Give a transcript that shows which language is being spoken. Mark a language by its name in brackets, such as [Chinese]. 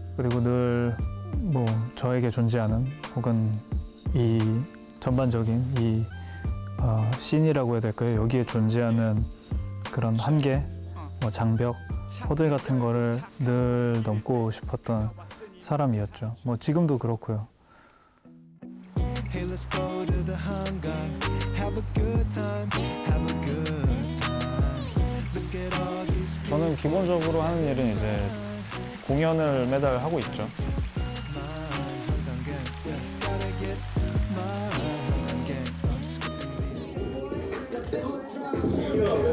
[Korean] 그리고 늘 뭐 저에게 존재하는 혹은 이 전반적인 이 씬이라고 해야 될까요? 여기에 존재하는 그런 한계, 뭐 장벽, 허들 같은 거를 늘 넘고 싶었던 사람이었죠. 뭐 지금도 그렇고요. [English] Hey, let's go to the hangang. Have a good time. Have a good time. Look at all these people. [Korean] 저는 기본적으로 하는 일은 이제 공연을 매달 하고 있죠. [English] Gotta get my gang. I'm skipping these.